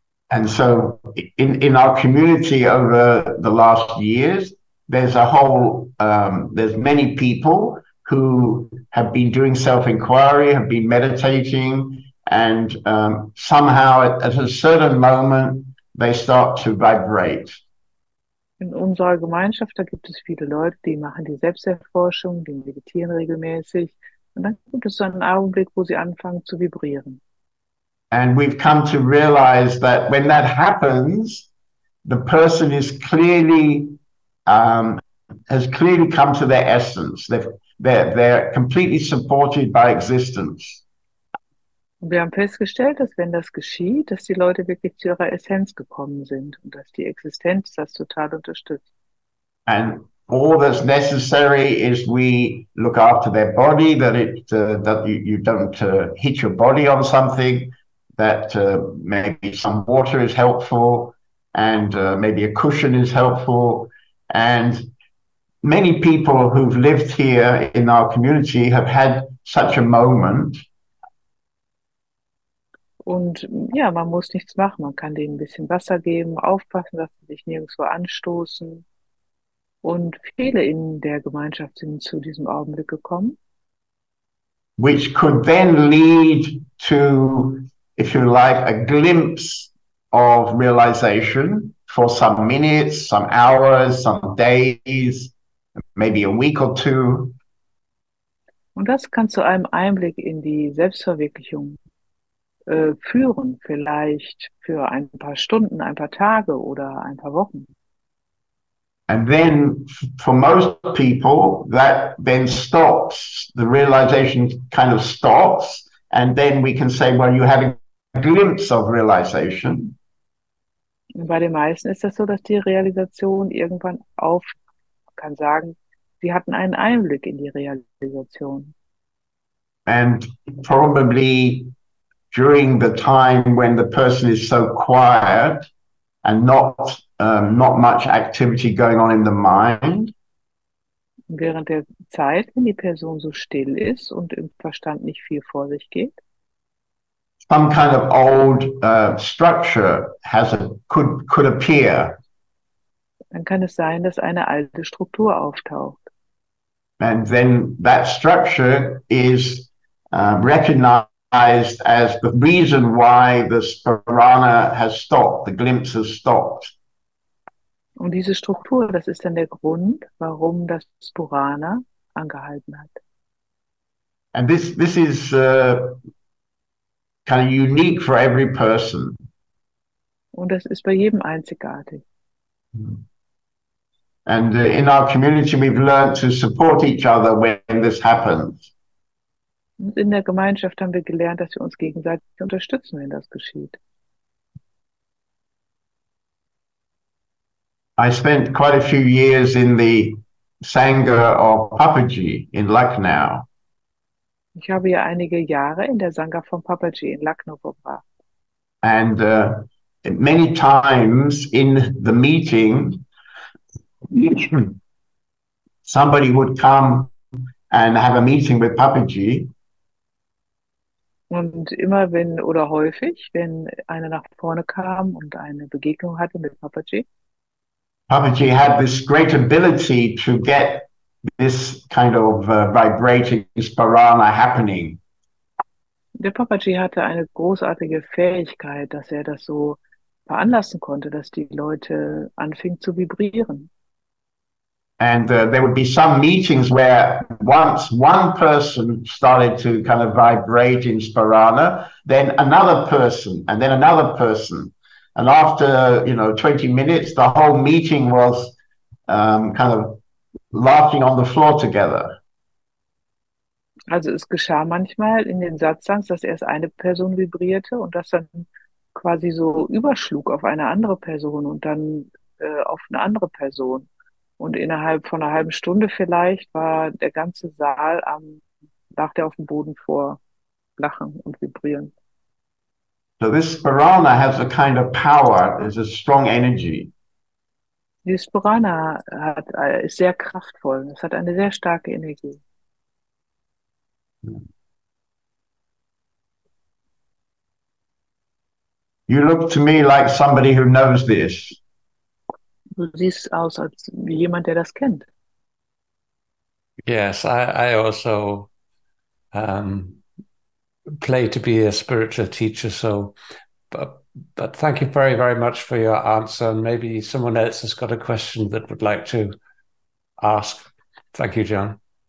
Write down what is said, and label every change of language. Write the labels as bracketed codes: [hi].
[en] And so in our community over the last years, there's a whole, there's many people who have been doing self-inquiry, have been meditating, and somehow at a certain moment, they start to vibrate. [de] In unserer Gemeinschaft, da gibt es viele Leute, die machen die Selbsterforschung, die meditieren regelmäßig. Und dann gibt es so einen Augenblick, wo sie anfangen zu vibrieren. [en] And we've come to realize that when that happens, the person is clearly, has clearly come to their essence. They're completely supported by existence. [de] Und wir haben festgestellt, dass wenn das geschieht, dass die Leute wirklich zu ihrer Essenz gekommen sind und dass die Existenz das total unterstützt. [en] And all that's necessary is we look after their body, that you don't hit your body on something, that maybe some water is helpful, and maybe a cushion is helpful. And many people who've lived here in our community have had such a moment. [de] Und ja, man muss nichts machen. Man kann denen ein bisschen Wasser geben, aufpassen, dass sie sich nirgendwo anstoßen. Und viele in der Gemeinschaft sind zu diesem Augenblick gekommen. [en] Which could then lead to, if you like, a glimpse of realization for some minutes, some hours, some days, maybe a week or two. [de] Und das kann zu einem Einblick in die Selbstverwirklichung führen, vielleicht für ein paar Stunden, ein paar Tage oder ein paar Wochen. [en] And then for most people, that then stops, the realization kind of stops, and then we can say, well, you had a glimpse of realization. [de] Und bei den meisten ist das so, dass die Realisation irgendwann man kann sagen, sie hatten einen Einblick in die Realisation. [en] And probably during the time when the person is so quiet and not much activity going on in the mind. [de] Während der Zeit, wenn die Person so still ist und im Verstand nicht viel vor sich geht, [en] some kind of old structure could appear. [de] Dann kann es sein, dass eine alte Struktur auftaucht. [en] And then that structure is recognized as the reason why the Spurana has stopped, the glimpse has stopped. [de] Und diese Struktur, das ist dann der Grund, warum das Spurana angehalten hat. [en] And this is kind of unique for every person. [de] Und das ist bei jedem einzigartig. [en] And in our community, we've learned to support each other when this happens. [de] Und in der Gemeinschaft haben wir gelernt, dass wir uns gegenseitig unterstützen, wenn das geschieht. [en] I spent quite a few years in the Sangha of Papaji in Lucknow. [de] Ich habe ja einige Jahre in der Sangha von Papaji in Lucknow verbracht. [en] And many times in the meeting, somebody would come and have a meeting with Papaji. [de] Und immer oder häufig, wenn einer nach vorne kam und eine Begegnung hatte mit Papaji, [en] Papaji had this great ability to get this kind of vibrating Spurana happening. [de] Der Papaji hatte eine großartige Fähigkeit, dass er das so veranlassen konnte, dass die Leute anfingen zu vibrieren. [en] And there would be some meetings where once one person started to kind of vibrate in Spurana, then another person, and then another person. And after, 20 minutes, the whole meeting was kind of laughing on the floor together. [de] Also es geschah manchmal in den Satzangs, dass erst eine Person vibrierte und das dann quasi so überschlug auf eine andere Person und dann auf eine andere Person. Und innerhalb von einer halben Stunde vielleicht war der ganze Saal lag der auf dem Boden vor Lachen und Vibrieren. [en] So this Spurana has a kind of power, there's a strong energy. [de] Die Spurana ist sehr kraftvoll. Es hat eine sehr starke Energie. [en] You look to me like somebody who knows this. [de] Du siehst aus als wie jemand, der das kennt. [en] Yes, I also play to be a spiritual teacher, so but thank you very, very much for your answer. And maybe someone else has got a question that would like to ask. Thank you, John.